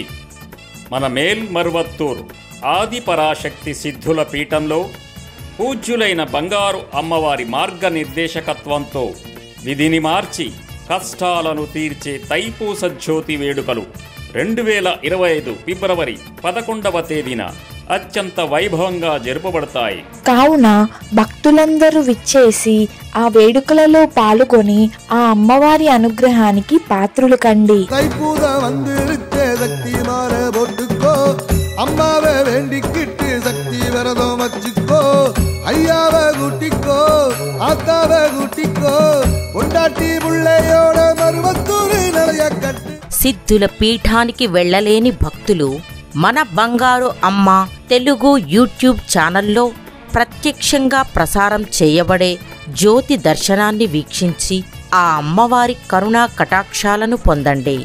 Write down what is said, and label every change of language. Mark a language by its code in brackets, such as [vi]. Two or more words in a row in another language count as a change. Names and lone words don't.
[te] మన మేల్మరువత్తూరు ఆదిపరాశక్తి సిద్ధుల పీఠంలో పూజ్యులైన బంగారు అమ్మవారి మార్గనిర్దేశకత్వంతో విధిని మార్చి కష్టాలను తీర్చే తైపూస జ్యోతి వేడుకలు 2025 ఫిబ్రవరి 11వ తేదీన అత్యంత వైభవంగా జరుపబడతాయి. కావున భక్తులందరూ విచ్చేసి ఆ వేడుకలలో పాల్గొని ఆ అమ్మవారి అనుగ్రహానికి పాత్రులు కండి. [ta] அம்மாவை வேண்டிக்கிட்டு சக்தி விரதம் வச்சுக்கோ, ஐயாவை கூட்டிக்கோ, ஆத்தாவை கூட்டிக்கோ, பொண்டாட்டி புள்ளையோட மருவத்தூரு நிறைய கட்டு. [te] సిద్ధుల పీఠానికి వెళ్ళలేని భక్తులు మన బంగారు అమ్మ తెలుగు యూట్యూబ్ ఛానల్లో ప్రత్యక్షంగా ప్రసారం చేయబడే జ్యోతి దర్శనాన్ని వీక్షించి ఆ అమ్మవారి కరుణా కటాక్షాలను పొందండి.